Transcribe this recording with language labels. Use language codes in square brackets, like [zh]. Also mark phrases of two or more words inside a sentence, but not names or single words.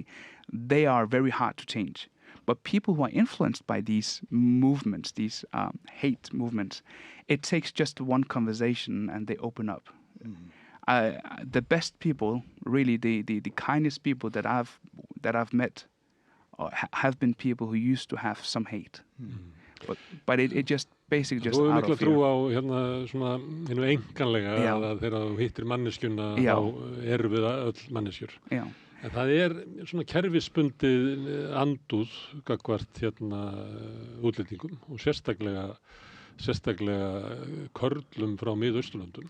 [en] They are very hard to change. But people who are influenced by these movements, these hate movements, it takes just one conversation and they open up. The best people, really, the kindest people that I've met, have been people who used to have some hate. But it just basically just out of fear. [is] Þú hefur mikla trú á svona hinu einkanlega að þegar þú hittir manneskjuna þá eru við öll manneskjur. En það svona kerfisbundið andúð gagnvart útlendingum og sérstaklega körlum frá Mið-Austurlöndum.